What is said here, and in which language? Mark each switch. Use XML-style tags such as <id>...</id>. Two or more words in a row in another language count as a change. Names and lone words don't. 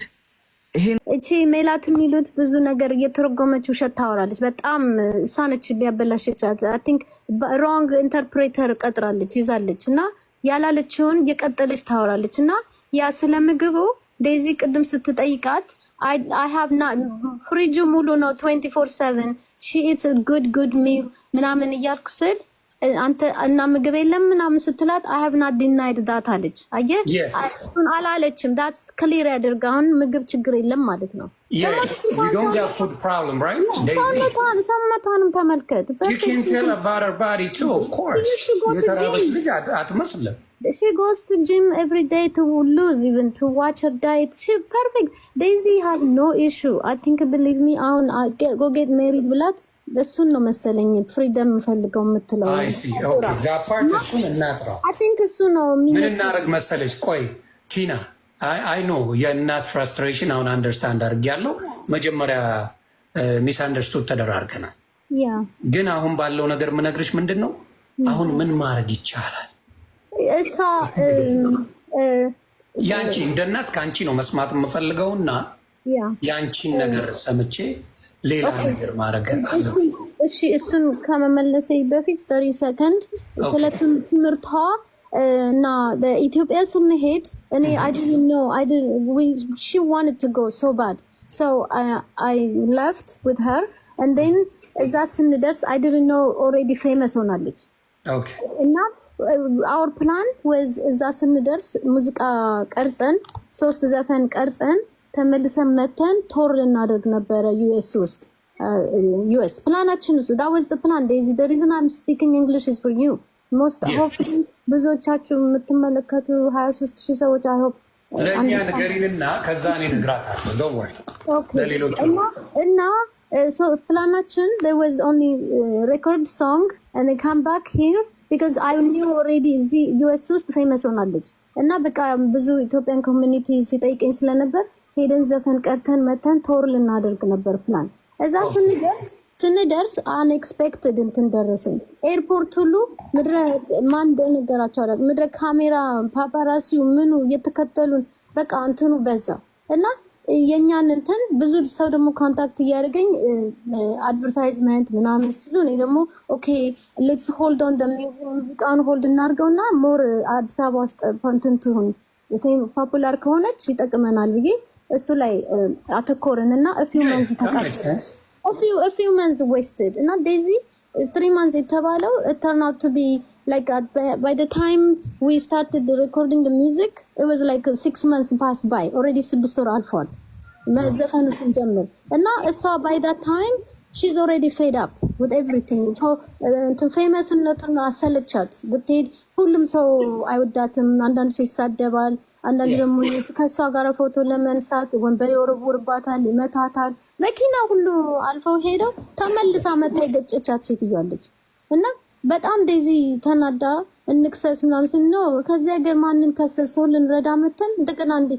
<am>እቺ ሜላት የሚሉት ብዙ ነገር እየተረጎመች ውሸት ታወራለች። በጣም እሷ ነች ቢያበላሸቻት።</am> <en>I think wrong interpreter</en> <am>ቀጥራለች ይዛለች እና ያላለችውን እየቀጠለች ታወራለች። እና ያ ስለ ምግቡ ዴዚ ቅድም ስትጠይቃት</am> <en>I have not</en> <am>ፍሪጁ ሙሉ ነው 24/7</am> <en>she eats a good meal</en> <am>ምናምን እያልኩ ስል አንተ እና ምግብ የለም ምናምን ስትላት</am> <en>I have not denied that</en> <am>አለች። አየህ እሱን አላለችም።</am> <en>that's clear</en> <am>ያደርጋ አሁን ምግብ ችግር የለም ማለት ነው።</am> <en>you don't get food problem, right?</en> <am>ሰውነቷንም ተመልከት።</am> <en>you can tell about her body too, of course.</en> <am>የተራበች ልጅ አትመስልም።</am> <en>She goes to gym every day to lose, even to watch her diet. She perfect. Daisy has no issue. I think, believe me, go get married</en> <am>ብላት እሱን ነው መሰለኝ ፍሪደም ፈልገው የምትለው።</am> <en>I see. Okay, that part</en> <am>እሱን እናጥራ።</am> <en>I think</en> <am>እሱ ነው ምን እናደርግ መሰለሽ? ቆይ ቲና</am> <en>I know</en> <am>የእናት ፍራስትሬሽን አሁን አንደርስታንድ አድርጌያለሁ። መጀመሪያ</am> <en>miss understood</en> <am>ተደራርገናል። ግን አሁን ባለው ነገር ምነግርሽ ምንድን ነው አሁን ምን ማድረግ ይቻላል? እሷ ያንቺ እንደ እናት ከአንቺ ነው መስማት የምፈልገውና ያንቺን ነገር ሰምቼ ሌላ ነገር ማድረግ አለ። እሺ እሱን ከመመለሴ በፊት 30 ሰከንድ ስለ ትምህርቷ እና ኢትዮጵያ ስንሄድ እኔ</am> <en>I didn't know she wanted to go so bad so I left with her and then</en> <am>እዛ ስንደርስ</am> <en>I didn't know already famous ሆናለች።</en> <am>ኦኬ እና</am> <en>our plan was</en> <am>እዛ ስንደርስ ሙዚቃ ቀርጸን 3 ዘፈን ቀርጸን ተመልሰን መተን ቶር ልናደርግ ነበረ ዩኤስ ውስጥ ዩኤስ ፕላናችን እሱ</am> <en>that was the plan. Daisy, the reason I'm speaking English is for you. most hopefully</en> <am>ብዙዎቻችሁ የምትመለከቱ 23000 ሰዎች</am> <en>I hope</en> <am>ለኛ ነገሪንና ከዛ እኔ ነግራታለሁ</am> <en>don't worry</en> <am>ለሌሎች</am> <en>እና so planaችን there was only record song and they come back here because I knew already the US ውስጥ famous ሆናለች</en> <am>እና በቃ ብዙ ኢትዮጵያን ኮሚኒቲ ሲጠይቀኝ ስለነበር ሄደን ዘፈን ቀርተን መተን ቶር ልናደርግ ነበር ፕላን። እዛ ስንደርስ unexpected እንትን ደረሰኝ። ኤርፖርት ሁሉ ምድረ ማን እንደነገራቸው አይደል ምድረ ካሜራ ፓፓራሲው ምኑ እየተከተሉን በቃ እንትኑ በዛ እና የኛን እንትን ብዙ ሰው ደግሞ ኮንታክት እያደረገኝ አድቨርታይዝመንት ምናምን ሲሉ እኔ ደግሞ</am> <en>okay let's hold on the</en> <am>ሙዚቃውን ሆልድ እናድርገውና ሞር አዲስ አበባ ውስጥ ኮንተንት ሁን ፖፑላር ከሆነች ይጠቅመናል ብዬ እሱ ላይ አተኮርንና a</am> <en>few months wasted እና Daisy 3 months የተባለው it turned out to be like by the time we started recording the music it was like 6 months passed by already</en> <am>6 ወር አልፏል መዘፈኑ ስንጀምር እና እሷ</am> <en>by that time she's already fed up with everything to famous</en> <am>ነቱን አሰለቻት ብትሄድ ሁሉም ሰው አይወዳትም አንዳንድ ሰው ይሳደባል አንዳንድ ደግሞ ከሷ ጋር ፎቶ ለመንሳት ወንበር ይወረውርባታል ይመታታል መኪና ሁሉ አልፈው ሄደው ተመልሳ መታ የገጨቻት ሴትዮዋለች እና በጣም ዴዚ ተናዳ እንክሰስ ምናምን ነው ከዚህ ሀገር ማንን ከሰሰው ልንረዳ መተን እንደገና እንዴት</am>